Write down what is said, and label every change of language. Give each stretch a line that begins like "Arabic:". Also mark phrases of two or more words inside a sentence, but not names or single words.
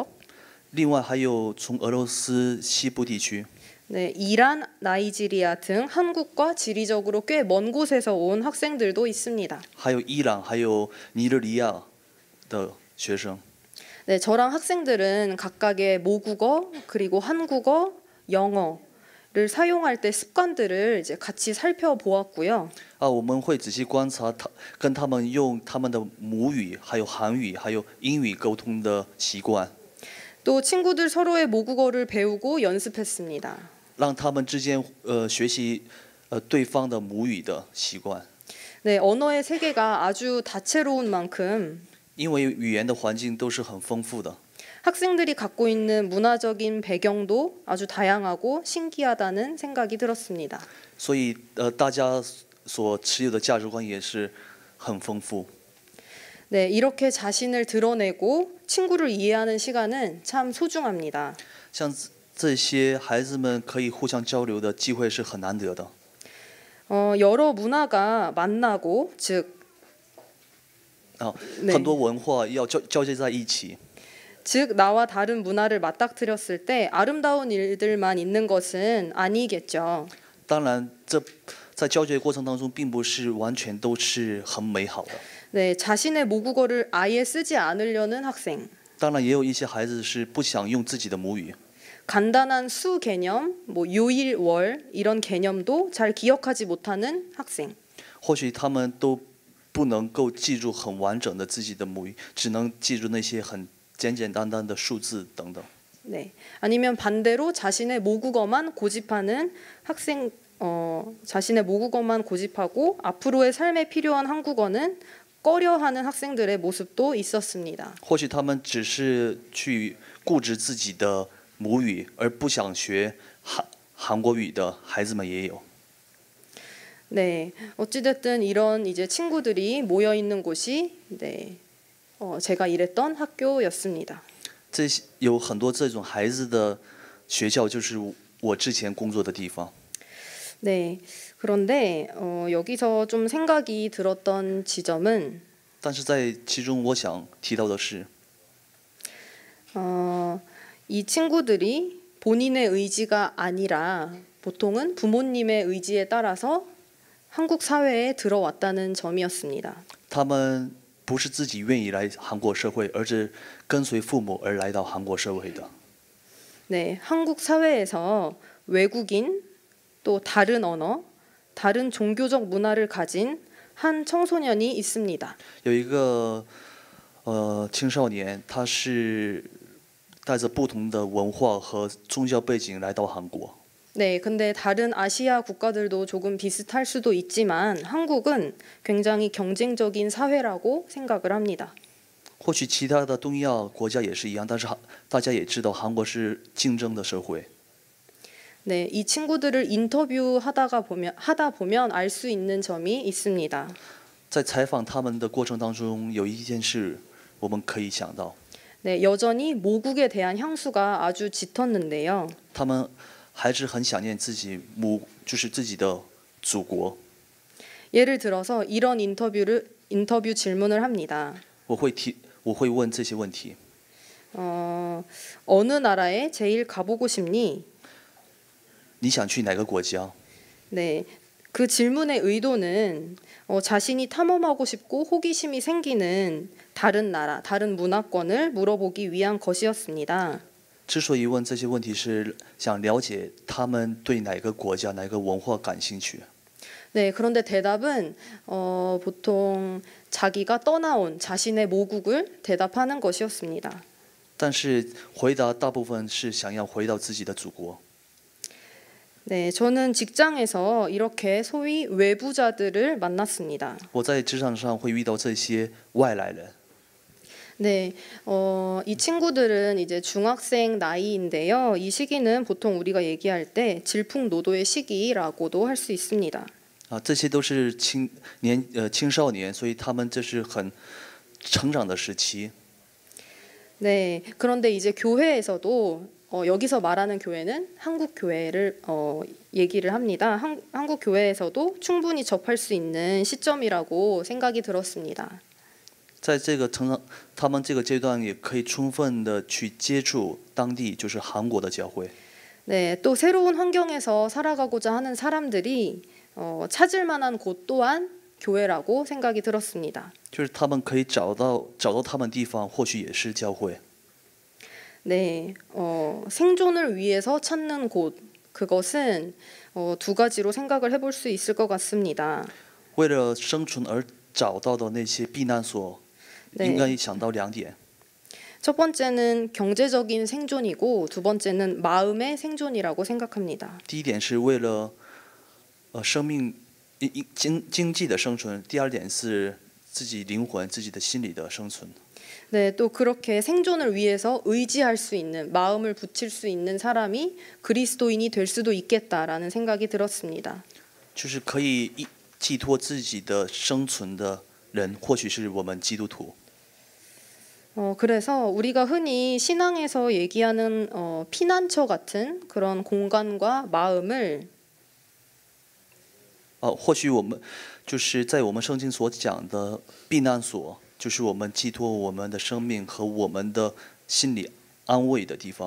Chinese: 另外还有从俄罗斯西部地区，
Korean: 네, 이란, 나이지리아 등 한국과 지리적으로 꽤 먼 곳에서 온 학생들도 있습니다.
Chinese: 还有伊朗，还有尼日利亚的学生。
Korean: 네, 저랑 학생들은 각각의 모국어 그리고 한국어, 영어를 사용할 때 습관들을 이제 같이 살펴보았고요.
Chinese: 我们会仔细观察跟他们用他们的母语，还有韩语，还有英语沟通的习惯，
Korean: 또 친구들 서로의 모국어를 배우고 연습했습니다.
Chinese: 让他们之间学习对方的母语的习惯。
Korean: 네, 언어의 세계가 아주 다채로운 만큼
Chinese: 因为语言的环境都是很丰富的，
Korean: 학생들이 갖고 있는 문화적인 배경도 아주 다양하고 신기하다는 생각이 들었습니다.
Chinese: 所以大家所持有的价值观也是很丰富。
Korean: 네, 이렇게 자신을 드러내고 친구를 이해하는 시간은 참 소중합니다.
Chinese: 像这些孩子们可以互相交流的机会是很难得的。
Korean: 여러 문화가 만나고 즉
Chinese: 很多文化要交接在一起。
Korean: 즉 나와 다른 문화를 맞닥뜨렸을 때 아름다운 일들만 있는 것은 아니겠죠.
Chinese: 当然，这在交接过程当中，并不是完全都是很美好的。
Korean: 네, 자신의 모국어를 아예 쓰지 않으려는 학생.
Chinese: 当然，也有一些孩子是不想用自己的母语。
Korean: 간단한 수 개념, 뭐 요일, 월 이런 개념도 잘 기억하지 못하는 학생.
Chinese: 或许他们都不能够记住很完整的自己的母语，只能记住那些很简简单单的数字等等。
Korean: 네, 아니면 반대로 자신의 모국어만 고집하는 학생, 자신의 모국어만 고집하고 앞으로의 삶에 필요한 한국어는 꺼려하는 학생들의 모습도 있었습니다.
Chinese: 或许他们只是去固执自己的母语，而不想学韩国语的孩子们也有。
Korean: 네, 어찌됐든 이런 이제 친구들이 모여 있는 곳이 제가 일했던 학교였습니다.
Chinese: 这些有很多这种孩子的学校，就是我之前工作的地方。
Korean: 네, 그런데 여기서 좀 생각이 들었던 지점은
Chinese: 但是在其中，我想提到的是，
Korean: 이 친구들이 본인의 의지가 아니라 보통은 부모님의 의지에 따라서 한국 사회에 들어왔다는 점이었습니다.
Chinese: 他们不是自己愿意来韩国社会，而是跟随父母而来到韩国社会的。
Korean: 네, 한국 사회에서 외국인 또 다른 언어, 다른 종교적 문화를 가진 한 청소년이 있습니다.
Chinese: 有一个青少年，他是带着不同的文化和宗教背景来到韩国。
Korean: 네, 근데 다른 아시아 국가들도 조금 비슷할 수도 있지만 한국은 굉장히 경쟁적인 사회라고 생각을 합니다.
Chinese: 或许其他的东亚国家也是一样，但是大家也知道韩国是竞争的社会。
Korean: 네, 이 친구들을 인터뷰하다 보면 알 수 있는 점이 있습니다.
Chinese: 在采访他们的过程当中，有一件事我们可以想到，
Korean: 네, 여전히 모국에 대한 향수가 아주 짙었는데요.
Chinese: 他们还是很想念自己就是自己的祖国。
Korean: 예를 들어서 이런 인터뷰 질문을 합니다.
Chinese: 我会问这些问题。
Korean: 어느 나라에 제일 가보고 싶니?
Chinese: 你想去哪个国家？
Korean: 네, 그 질문의 의도는 자신이 탐험하고 싶고 호기심이 생기는 다른 나라, 다른 문화권을 물어보기 위한 것이었습니다.
Chinese: 之所以问这些问题，是想了解他们对哪个国家、哪个文化感兴趣。
Korean: 네, 그런데 대답은 보통 자기가 떠나온 자신의 모국을 대답하는 것이었습니다.
Chinese: 但是回答大部分是想要回到自己的祖国。
Korean: 네, 저는 직장에서 이렇게 소위 외부자들을 만났습니다.
Chinese: 我在职场上会遇到这些外来人。
Korean: 네, 이 친구들은 이제 중학생 나이인데요. 이 시기는 보통 우리가 얘기할 때 질풍노도의 시기라고도 할 수 있습니다.
Chinese: 这些都是青少年，所以他们这是很成长的时期。
Korean: 네, 그런데 이제 교회에서도 여기서 말하는 교회는 한국 교회를 얘기를 합니다. 한국 교회에서도 충분히 접할 수 있는 시점이라고 생각이 들었습니다.
Chinese: 在这个他们这个阶段也可以充分的去接触当地，就是韩国的教会。
Korean: 네, 또 새로운 환경에서 살아가고자 하는 사람들이 찾을 만한 곳 또한 교회라고 생각이 들었습니다.
Chinese: 就是他们可以找到他们地方，或许也是教会。
Korean: 네, 생존을 위해서 찾는 곳 그것은 두 가지로 생각을 해볼 수 있을 것 같습니다.
Chinese: 为了生存而找到的那些避难所， 应该想到两点。
Korean: 첫 번째는 경제적인 생존이고 두 번째는 마음의 생존이라고 생각합니다.
Chinese: 第一点是为了生命经济的生存，第二点是自己灵魂、自己的心理的生存。
Korean: 네, 또 그렇게 생존을 위해서 의지할 수 있는 마음을 붙일 수 있는 사람이 그리스도인이 될 수도 있겠다라는 생각이 들었습니다.
Chinese: 就是可以寄托自己的生存的人，或许是我们基督徒。
Korean: 그래서 우리가 흔히 신앙에서 얘기하는 피난처 같은 그런 공간과 마음을
Chinese: 或许我们就是在我们圣经所讲的避难所，就是我们寄托我们的生命和我们的心理安慰的地方。